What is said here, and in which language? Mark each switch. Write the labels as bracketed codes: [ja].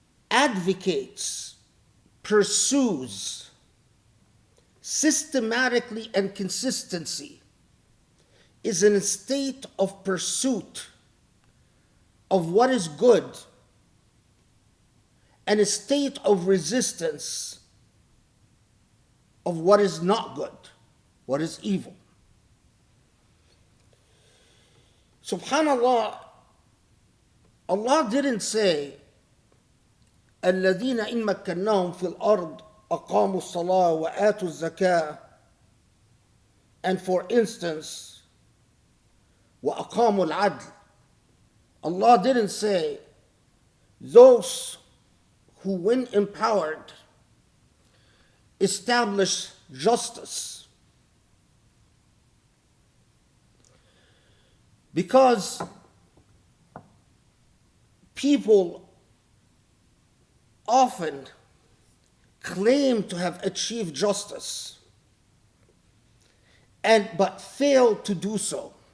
[en] advocates, pursues systematically and consistency, is in a state of pursuit of what is good and a state of resistance of what is not good, what is evil. Subhanallah, Allah didn't say, [ar] الذين إن مكناهم في الأرض أقاموا الصلاة وآتوا الزكاة, [en] and for instance, [ar] وأقاموا العدل. [en] Allah didn't say those who, when empowered, establish justice. Because people often claim to have achieved justice but fail to do so.